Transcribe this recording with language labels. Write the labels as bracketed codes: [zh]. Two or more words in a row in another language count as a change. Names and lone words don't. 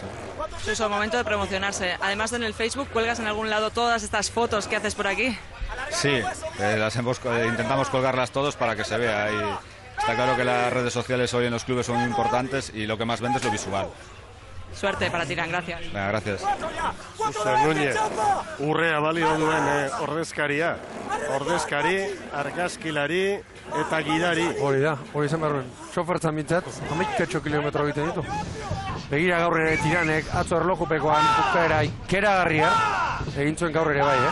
[es] Es el momento de promocionarse. Además en el Facebook, ¿cuelgas en algún lado todas estas fotos que haces por aquí? Sí, intentamos colgarlas todos para que se vea. Y está claro que las redes sociales hoy en los clubes son muy importantes y lo que más vende es lo visual. Suerte para Tirán, gracias. Venga, gracias. [eu] Susan Núñez, urrea balio duen ordezkaria. Ordezkari, argazkilari eta gidari. Hori izan behar duen. Sofertzan bintzat, 11 kilometro egiten ditu. Begira gaur ere Tiranek, atzo erlojupekoan, bukaera ikeragarria, egin zuen gaur ere bai,